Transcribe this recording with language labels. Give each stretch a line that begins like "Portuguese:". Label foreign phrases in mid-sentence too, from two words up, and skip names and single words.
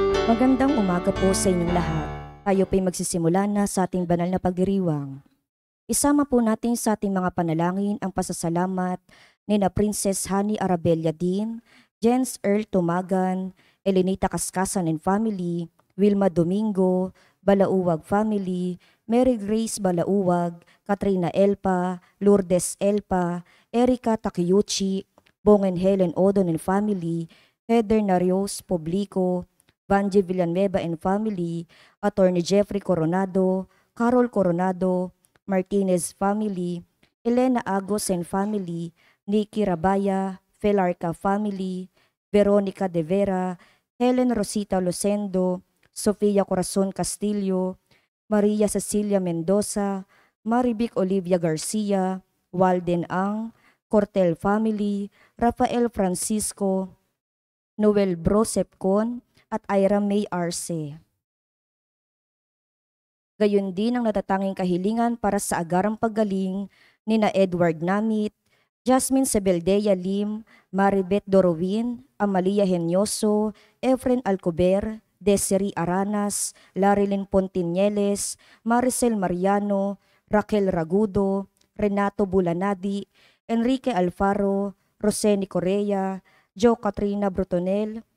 Filipino: Magandang umaga po sa inyong lahat. Tayo po'y magsisimula na sa ating banal na pagdiriwang. Isama po natin sa ating mga panalangin ang pasasalamat ni na Princess Honey Arabella Din, Jens Earl Tumagan, Elenita Kaskasan
English: and Family,
Filipino: Wilma Domingo, Balauwag Family, Mary Grace Balauwag, Katrina Elpa, Lourdes Elpa, Erika Takiyuchi, Bongen Helen Odon
English: and Family,
Filipino: Heather Narios Publico, Vanji Villanueva
English: and Family,
Filipino: Attorney Jeffrey Coronado, Carol Coronado, Martinez Family, Elena Agos
English: and Family,
Filipino: Nikki Rabaya, Felarca Family, Veronica De Vera, Helen Rosita Lucendo, Sofia Corazon Castillo, Maria Cecilia Mendoza, Marivic Olivia Garcia, Walden Ang, Cortel Family, Rafael Francisco, Noel Brosepcon, at Ira May Arce. Gayon din ang natatanging kahilingan para sa agarang paggaling ni na Edward Namit, Jasmine Sebeldea Lim, Maribeth Dorowin, Amalia Henyoso, Efren Alcober, Desiree Aranas, Larilyn Pontinieles, Maricel Mariano, Raquel Ragudo, Renato Bulanadi, Enrique Alfaro, Roseni Correa, Jo Katrina Brutonel,